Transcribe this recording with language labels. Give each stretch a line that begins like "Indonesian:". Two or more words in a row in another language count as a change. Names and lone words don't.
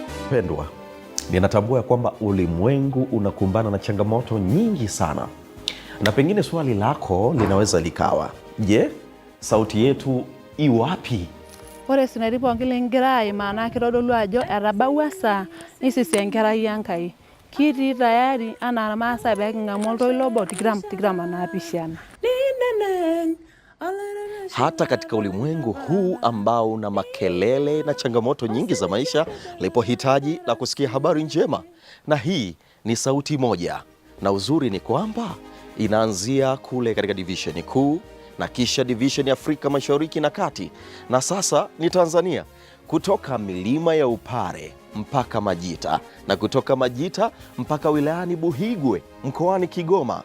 Swahili: Mpendwa, ninatambua ya kwamba ulimwengu unakumbana na changamoto nyingi sana, na pengine swali lako linaweza likawa, je, sauti yetu iwapi?
Masai: Ore sinaripo ngilengirai maana kitodolu ajo etabaua saa nisisi enkerai Enkai. Kitii tayari ana Irmaasai pee kingamu oltoilo obo tikitam naapishana.
Swahili: Hata katika ulimwengu huu ambao una makelele na changamoto nyingi za maisha, lipo hitaji la kusikia habari njema, na hii ni sauti moja. Na uzuri ni kwamba inaanzia kule katika divisheni kuu, na kisha divisheni Afrika Mashariki na Kati, na sasa ni Tanzania, kutoka milima ya Upare mpaka Majita, na kutoka Majita mpaka wilayani Buhigwe mkoani Kigoma.